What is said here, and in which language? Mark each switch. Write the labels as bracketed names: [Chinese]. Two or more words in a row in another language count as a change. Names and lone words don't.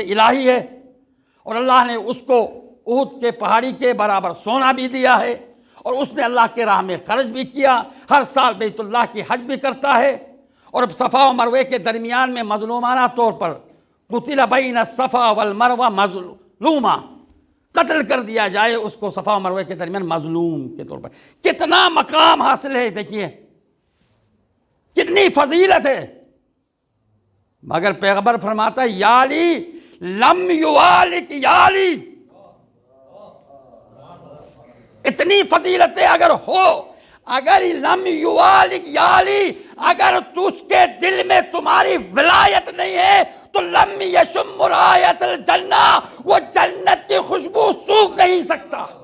[Urdu] الہی ہے، اور اللہ نے اس کو احد کے پہاڑی کے برابر سونا بھی دیا ہے، اور اس نے اللہ کے راہ میں خرچ بھی کیا، ہر سال بیت اللہ کی حج بھی کرتا ہے، اور اب صفا و مروے کے درمیان میں مظلومانہ طور پر قتل [Arabic] بین الصفا والمروہ مظلوما، [Urdu] قتل کر دیا جائے اس کو صفا و مروے کے درمیان مظلوم کے طور پر۔ کتنا مقام حاصل ہے، دیکھیے کتنی فضیلت ہے۔ مگر پیغمبر فرماتا ہے [Arabic] یالی لم یوالک یالی، [Urdu] اتنی فضیلتیں اگر ہو، اگر [Arabic] لم یوالک یالی، [Urdu] اگر اس کے دل میں تمہاری ولایت نہیں ہے تو [Arabic] لم یشم رائحۃ الجنہ، [Urdu] وہ جنت کی خوشبو سونگھ نہیں سکتا۔